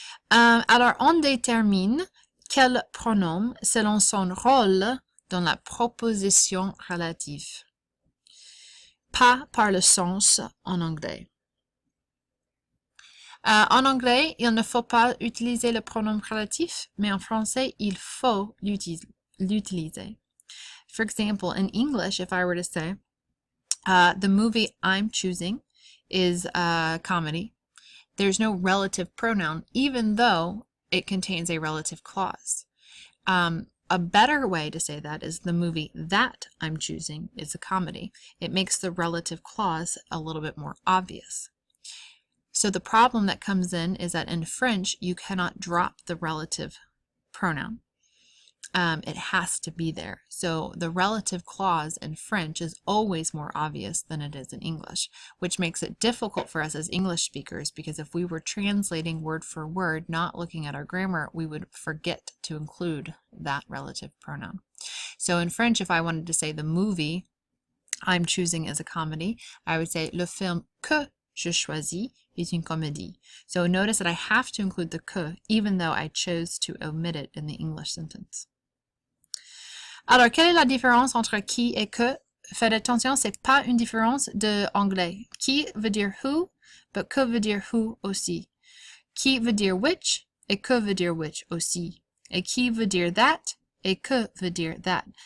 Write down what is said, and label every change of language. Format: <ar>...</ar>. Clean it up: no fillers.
<fr>Alors, on détermine quel pronom selon son rôle dans la proposition relative. Pas par le sens en anglais. En anglais, il ne faut pas utiliser le pronom relatif, mais en français, il faut l'utiliser.</fr> <en>For example, in English, if I were to say, the movie I'm choosing is a comedy, there's no relative pronoun, even though it contains a relative clause. A better way to say that is the movie that I'm choosing is a comedy. It makes the relative clause a little bit more obvious. So the problem that comes in is that in French, you cannot drop the relative pronoun. It has to be there. So the relative clause in French is always more obvious than it is in English, which makes it difficult for us as English speakers because if we were translating word for word, not looking at our grammar, we would forget to include that relative pronoun. So in French, if I wanted to say the movie I'm choosing is a comedy, I would say</en> <fr>le film que je choisis est une comédie.</fr> <en>So notice that I have to include the que, even though I chose to omit it in the English sentence.</en> <fr>Alors, quelle est la différence entre qui et que? Faites attention, c'est pas une différence de anglais. Qui veut dire who, but que veut dire who aussi. Qui veut dire which, et que veut dire which aussi. Et qui veut dire that, et que veut dire that.</fr>